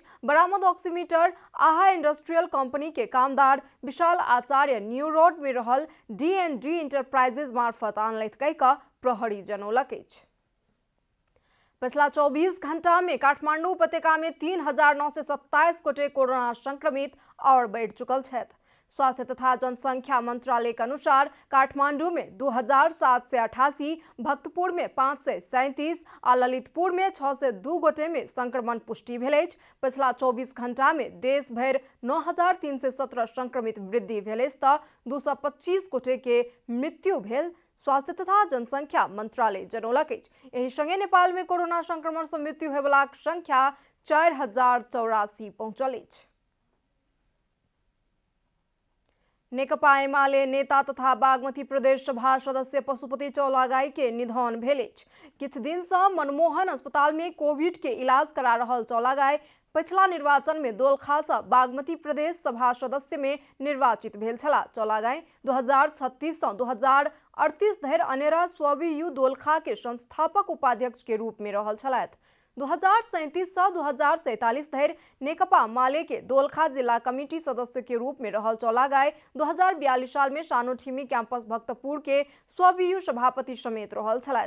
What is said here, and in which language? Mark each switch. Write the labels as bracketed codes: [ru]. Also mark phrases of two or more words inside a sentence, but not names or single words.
[mai] बरामद ऑक्सीमीटर आहा इंडस्ट्रियल कंपनी के कामदार विशाल आचार्य न्यू रोड में रहल D&D इंटरप्राइजेज मार्फत आनलथि कहि कऽ प्रहरी जनौलक अछि। पिछला 24 घंटा में काठमांडू उपत्यका में 3927 गोटे कोरोना संक्रमित और बढ़ि चुकल छथि। स्वास्थ्य तथा जनसंख्या मंत्रालय के अनुसार काठमांडू में 2788, भक्तपुर में 537 आ ललितपुर में 602 गोटे में संक्रमण पुष्टि भेल अछि। पिछला 24 घंटा में देश भरि 9317 संक्रमित वृद्धि भेल अछि तऽ 225 गोटे के मृत्यु भेल स्वास्थ्य तथा जनसंख्या मंत्रालय जनौलक अछि। एहि संगे नेपाल में कोरोना संक्रमण सँ मृत्यु होयवलाक संख्या 4084 पहुंचल अछि। नेकपा एमाले नेता तथा बागमती प्रदेश सभा सदस्य पशुपति चौलागाई के निधन भेलिछ। किछ दिन से मनमोहन अस्पताल में कोविड के इलाज करा रहल चौलागाई पिछला निर्वाचन में दोलखा से बागमती प्रदेश सभा सदस्य में निर्वाचित भेल छला। चौलागाई 2036 से 2038 धरि अनेरा स्वयं दोलखा के संस्थापक उपाध्यक्ष के रूप में रहल छलैथ। 2037 से 2047 धरि नेकपा माले के दोलखा जिला कमेटी सदस्य के रूप में रहल चौलागाई 2042 साल में सानोठिमी कैंपस भक्तपुर के स्वयं सभापति समेत रहल छलैथ।